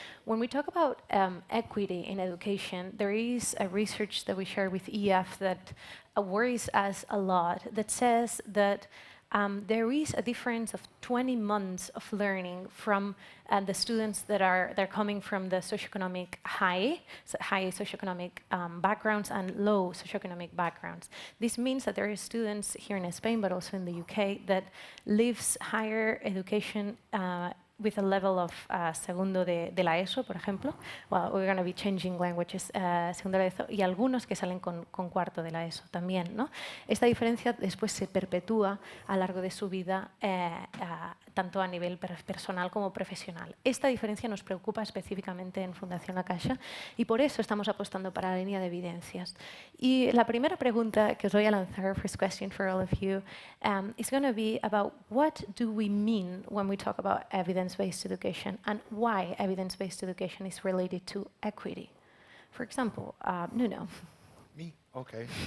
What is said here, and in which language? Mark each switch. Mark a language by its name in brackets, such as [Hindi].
[English] When we talk about equity in education, there is a research that we share with EF that worries us a lot, that says that there is a difference of 20 months of learning from the students that are coming from the socioeconomic high socioeconomic backgrounds and low socioeconomic backgrounds. This means that there are students here in Spain, but also in the UK, that lives higher education with a level of [Spanish] segundo de la ESO, por ejemplo. [English] Well, we're going to be changing languages, [Spanish] segundo de la ESO, y algunos que salen con cuarto de la ESO también, ¿no? Esta diferencia después se perpetúa a lo largo de su vida, tanto a nivel personal como profesional. Esta diferencia nos preocupa específicamente en Fundación La Caixa y por eso estamos apostando para la línea de evidencias. Y la primera pregunta que os voy a lanzar, [English] first question for all of you, is going to be about what do we mean when we talk about evidence-based education and why evidence-based education is related to equity. For example, Nuno. Me? Okay.